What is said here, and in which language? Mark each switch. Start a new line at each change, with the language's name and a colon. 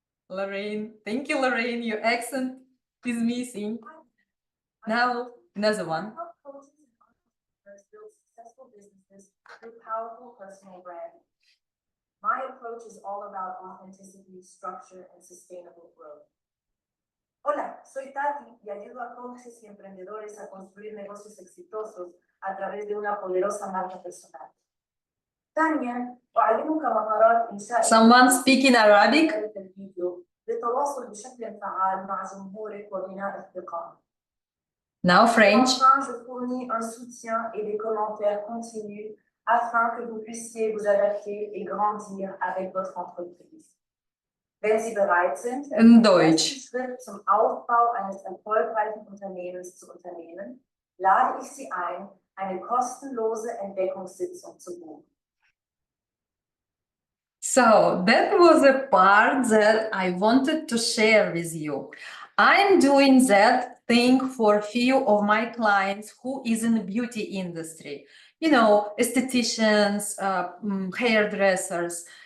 English: Lorraine, thank you, Lorraine. Your accent is missing. Now, another one. Help coaches and entrepreneurs build successful businesses through powerful personal branding. My approach is all about authenticity, structure, and sustainable growth.
Spanish: Hola, soy Tati y ayudo a coaches y emprendedores a construir negocios exitosos a través de una poderosa marca personal.
Arabic: ثانيا أعلمك مهارات إنشاء
English: Someone speaking Arabic?
Arabic: الفيديو للتواصل بشكل فعال مع جمهورك وبناء الثقة.
English: Now French.
French: Enfin, je fournis un soutien et des commentaires continus afin que vous puissiez vous adapter et grandir avec votre entreprise.
German: Wenn Sie bereit sind, In den Deutsch. ersten Schritt zum Aufbau eines erfolgreichen Unternehmens zu unternehmen, lade ich Sie ein, eine kostenlose Entdeckungssitzung zu buchen.
English: So that was a part that I wanted to share with you. I'm doing that thing for a few of my clients who is in the beauty industry, you know, estheticians, hairdressers.